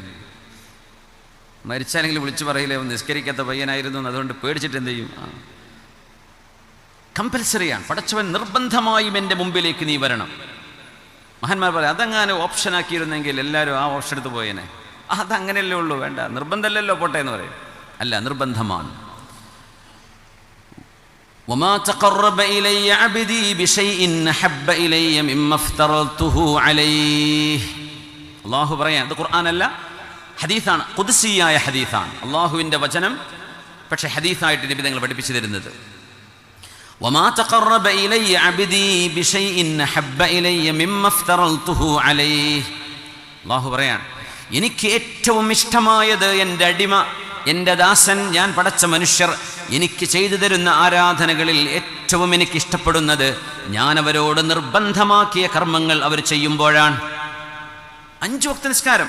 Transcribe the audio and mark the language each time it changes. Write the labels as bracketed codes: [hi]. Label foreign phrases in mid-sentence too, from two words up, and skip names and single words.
[ml] മരിച്ചാലെങ്കിലും വിളിച്ചു പറയില്ലേ നിസ്കരിക്കാത്ത പയ്യനായിരുന്നു, അതുകൊണ്ട് പേടിച്ചിട്ട് എന്ത് ചെയ്യും? കമ്പൽസറിയാണ്. പടച്ചവൻ നിർബന്ധമായും എൻ്റെ മുമ്പിലേക്ക് നീ വരണം. മഹാന്മാർ പറയാം, അതങ്ങനെ ഓപ്ഷനാക്കിയിരുന്നെങ്കിൽ എല്ലാവരും ആ ഓപ്ഷൻ എടുത്ത് പോയേനെ. അതങ്ങനെയല്ലേ ഉള്ളൂ, വേണ്ട നിർബന്ധമല്ലല്ലോ, പോട്ടെ എന്ന് പറയും. അല്ല, നിർബന്ധമാണ്. [ar] وما تقرب إلي عبدي بشيء أحب إلي مما افترضته عليه. [ml] അല്ലാഹു പറയാൻ, ഇത് ഖുർആനല്ല, ഹദീസാണ്, ഖുദ്സിയായ ഹദീസാണ്, അല്ലാഹുവിൻ്റെ വചനം, പക്ഷേ ഹദീസായിട്ട് നബി തങ്ങൾ പഠിപ്പിച്ചു തരുന്നത്. [ar] وما تقرب إلي عبدي بشيء أحب إلي مما افترضته عليه. [ml] അല്ലാഹു പറയാൻ, എനിക്ക് ഏറ്റവും ഇഷ്ടമായത് എൻ്റെ അടിമ, എൻ്റെ ദാസൻ, ഞാൻ പടച്ച മനുഷ്യർ എനിക്ക് ചെയ്തു തരുന്ന ആരാധനകളിൽ ഏറ്റവും എനിക്ക് ഇഷ്ടപ്പെടുന്നത് ഞാൻ അവരോട് നിർബന്ധമാക്കിയ കർമ്മങ്ങൾ അവർ ചെയ്യുമ്പോഴാണ്. 5 വക്ത നിസ്കാരം.